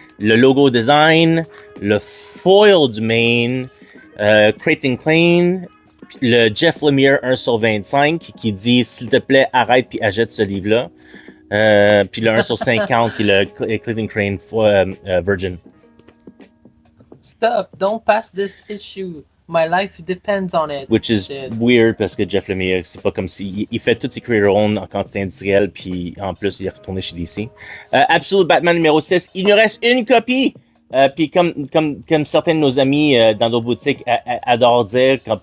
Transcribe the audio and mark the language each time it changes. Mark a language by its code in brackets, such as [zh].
[fr] Le logo design, le foil du main, Creighton Clean, le Jeff Lemire 1 sur 25 qui dit « S'il te plaît, arrête puis achète ce livre-là. » Puis le 1 sur 50 qui est le Cleveland Crane Virgin. [en] Stop, don't pass this issue. My life depends on it. Which is Shit. [fr] weird parce que Jeff Lemire, c'est pas comme si il fait toutes ses creator own en quantité industrielle, puis en plus il est retourné chez DC. Absolute Batman numéro 6, il nous reste une copie. Puis comme certains de nos amis dans nos boutiques adorent dire,